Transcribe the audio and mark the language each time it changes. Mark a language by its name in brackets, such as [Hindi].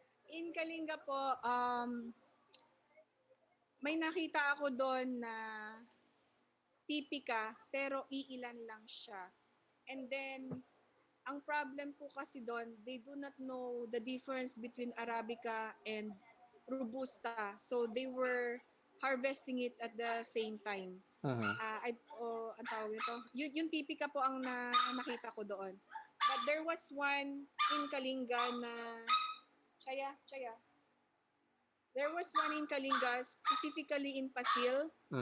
[Filipino] In Kalinga po, may nakita ako doon na tipika, pero iilan lang siya. [English] And then, [Filipino] ang problem po kasi doon, [English] they do not know the difference between Arabica and Robusta. So, they were harvesting it at the same time. [Filipino] Ang tawag nito, yung tipika po ang nakita ko doon. [English] But there was one in Kalinga na Chaya. There was one in Kalinga, specifically in Pasil.